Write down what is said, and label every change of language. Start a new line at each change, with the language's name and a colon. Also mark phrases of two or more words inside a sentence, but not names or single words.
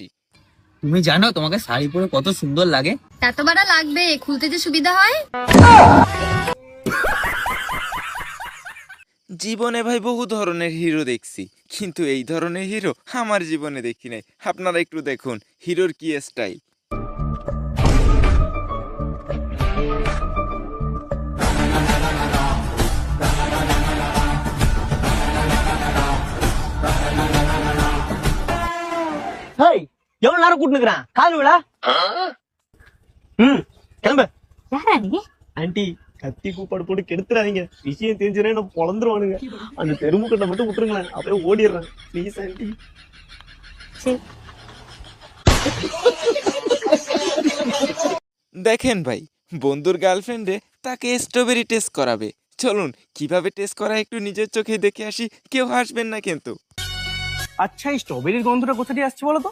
Bangla: তুমি জানো তোমাকে শাড়ি পরে কত সুন্দর লাগে? এত বড় লাগবে, খুলতে যে সুবিধা হয়। জীবনে ভাই বহু ধরনের হিরো দেখছি, কিন্তু এই ধরনের হিরো আমার জীবনে দেখি নাই। আপনারা একটু দেখুন হিরোর কি স্টাইল।
Tamil: ஹேய், எவ்வளவு நேரம் கூட்டு நிக்கிறான்? கால் விழா. கிளம்பு. யாரா நீ? ஆண்டி, கத்தி கூப்பாடு போட்டு கெடுத்துறாதீங்க. விஷயம் தெரிஞ்சுனா என்ன பொழந்துருவானுங்க. அந்த தெருமுக்கட்டை மட்டும் விட்டுருங்களேன், அப்படியே ஓடிடுறேன்.
English: please aunty.
Bangla: দেখেন ভাই, বন্ধুর গার্লফ্রেন্ডে তাকে
English: strawberry test
Bangla: করাবে। চলুন কিভাবে টেস্ট করা একটু নিজের চোখে দেখে আসি। কেউ হাসবেন না কিন্তু। আচ্ছা, এই স্ট্রবেরির গন্ধটা কোথা দিয়ে আসছে বলো তো?